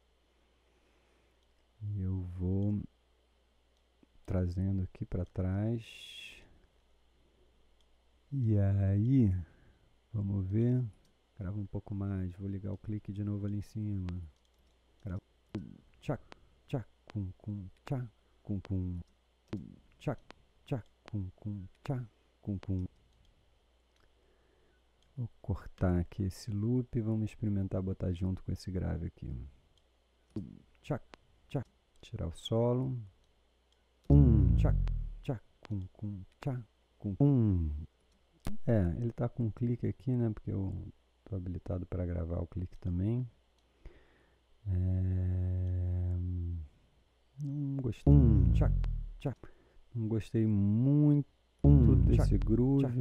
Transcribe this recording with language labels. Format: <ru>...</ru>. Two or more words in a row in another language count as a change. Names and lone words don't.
<pt>E eu vou trazendo aqui para trás. E aí, vamos ver. Grava um pouco mais. Vou ligar o clique de novo ali em cima. Grava. Tchac, tchac, cum, tchac, cum, tchac, tchac, cum, tchac, cum. Vou cortar aqui esse loop e vamos experimentar botar junto com esse grave aqui. Tchac, tchac. Tirar o solo. Tchac, tchac, tchac, ele tá com um clique aqui, né? Porque eu tô habilitado para gravar o clique também. Não gostei. Tchac, tchac. Não gostei muito desse groove.</pt>